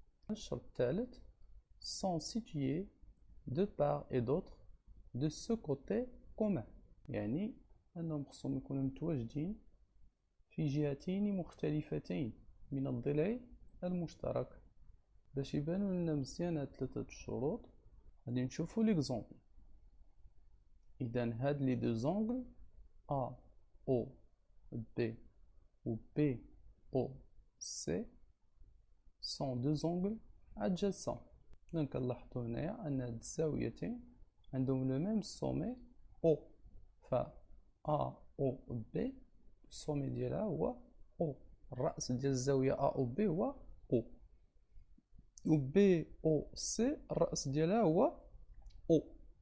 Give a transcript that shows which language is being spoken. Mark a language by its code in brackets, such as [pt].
[ar] الشرط الثالث [fr] sont situés de part et d'autre de ce côté commun [ar] يعني أنهم خصهم يكونوا متواجدين في جهتين مختلفتين من الضلع المشترك. باش يبانو لنا مزيان هاد ثلاثة الشروط غادي نشوفو ليكزومبل. إذا هاد [fr] لي دو زونغل A O B ou B O C sont deux angles adjacents. [ar] إذا كنلاحظو هنايا أن هاد الزاويتين عندهم [fr] لو ميم سومي [ar] O ف A O B السومي ديالها هو O الرأس ديال الزاوية A O B هو O و B O C الرأس ديالها هو O.